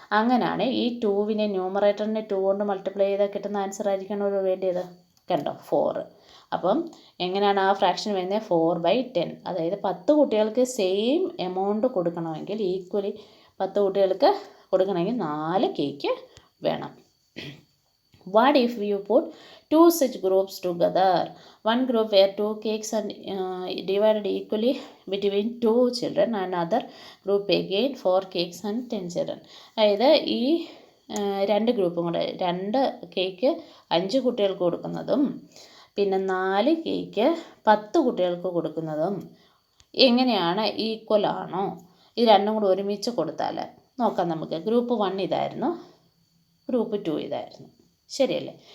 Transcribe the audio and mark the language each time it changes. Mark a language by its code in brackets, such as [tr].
[ml] അങ്ങനെയാണ് ഈ 2വിനെ ന്യൂമറേറ്ററിനെ 2 കൊണ്ട് മൾട്ടിപ്ലൈ ചെയ്താൽ കിട്ടുന്ന ആൻസർ ആയിരിക്കണം വേണ്ടിയത്. കണ്ടോ? 4. അപ്പം എങ്ങനെയാണ് ആ ഫ്രാക്ഷൻ വരുന്നത്? 4/10. അതായത് 10 കുട്ടികൾക്ക് സെയിം എമൗണ്ട് കൊടുക്കണമെങ്കിൽ, ഈക്വലി 10 കുട്ടികൾക്ക് കൊടുക്കണമെങ്കിൽ 4 കേക്ക് വേണം. [en] What if you put 2 such groups together? One group where 2 cakes are divided equally between 2 children, and another group again 4 cakes and 10 children. [ml] അതായത് ഈ 2 ഗ്രൂപ്പും കൂടെ 2 കേക്ക് 5 കുട്ടികൾക്ക് കൊടുക്കുന്നതും പിന്നെ 4 കേക്ക് 10 കുട്ടികൾക്ക് കൊടുക്കുന്നതും എങ്ങനെയാണ്? ഈക്വൽ ആണോ? ഇത് രണ്ടും കൂടെ ഒരുമിച്ച് കൊടുത്താൽ നോക്കാം നമുക്ക്. ഗ്രൂപ്പ് 1 ഇതായിരുന്നു, ഗ്രൂപ്പ് 2 ഇതായിരുന്നു. ശരിയല്ലേ?